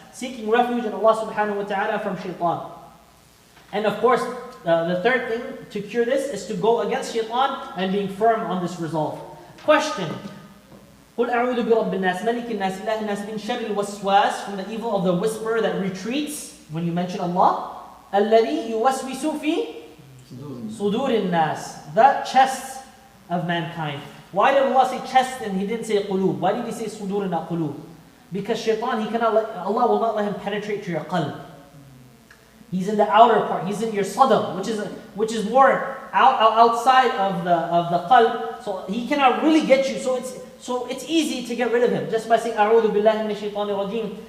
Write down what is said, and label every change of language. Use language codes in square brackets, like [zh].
[en] Seeking refuge in Allah subhanahu wa ta'ala from shaitan. And of course, the third thing to cure this is to go against shaitan and being firm on this resolve. Question. [ar] قُلْ أَعُوذُ بِرَبِّ النَّاسِ مَلِكِ النَّاسِ إِلَهِ النَّاسِ مِنْ شَرِّ الْوَسْوَاسِ, [en] from the evil of the whisperer that retreats when you mention Allah. [ar] الَّذِي يُوَسْوِسُ فِي صُدُورِ النَّاسِ, [en] the chests of mankind. Why did Allah say chest and He didn't say qulub? Why did He say sudur and not qulub? Because shaitan, Allah will not let him penetrate to your qalb. He's in the outer part. He's in your sadr, which is more outside of the qalb. So he cannot really get you. So it's easy to get rid of him just by saying a'udhu billahi minash shaitanir rajim.